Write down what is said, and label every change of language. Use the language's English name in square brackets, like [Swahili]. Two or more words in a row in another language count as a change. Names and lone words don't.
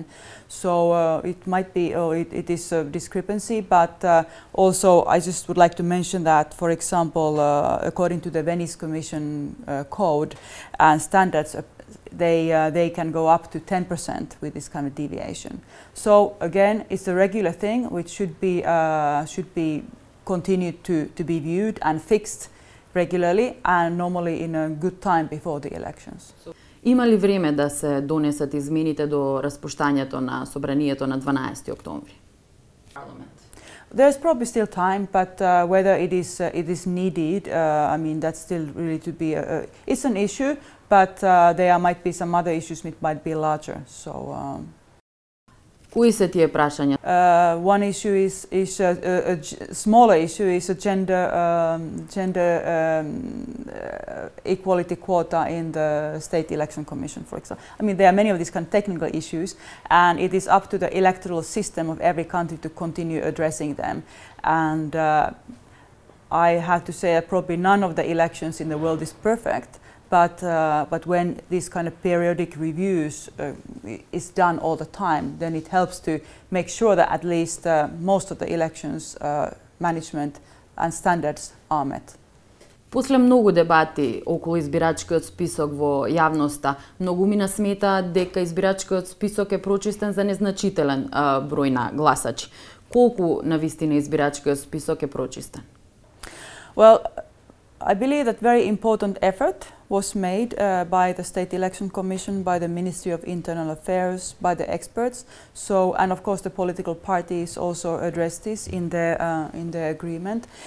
[English] So it might be, it is a discrepancy, but also I just would like to mention that, for example, according to the Venice Commission code and standards, they can go up to 10% with this kind of deviation. So again, it's a regular thing which should be continued to be viewed and fixed regularly and normally in a good time before the elections. [Macedonian] Има ли време да се донесат измените до распуштањето на собранието на 12 октомври? [English] There's probably still time, but whether it is needed, I mean, that's still really to be. It's an issue, but there might be some other issues which might be larger. So. [Macedonian] Кои се тие прашања? [English] One issue is a smaller issue is a gender equality quota in the State Election Commission, for example. I mean, there are many of these kind of technical issues, and it is up to the electoral system of every country to continue addressing them. And I have to say that probably none of the elections in the world is perfect. But when this kind of periodic reviews is done all the time, then it helps to make sure that at least most of the elections management and standards are met. [Macedonian] После многу дебати околу избирачкиот список во јавноста, многумина сметаат дека избирачкиот список е прочистен за незначителен број на гласачи. Колку навистина избирачкиот список е прочистен? [English] Well, I believe that very important effort was made by the State Election Commission, by the Ministry of Internal Affairs, by the experts. So, and of course the political parties also addressed this in their agreement.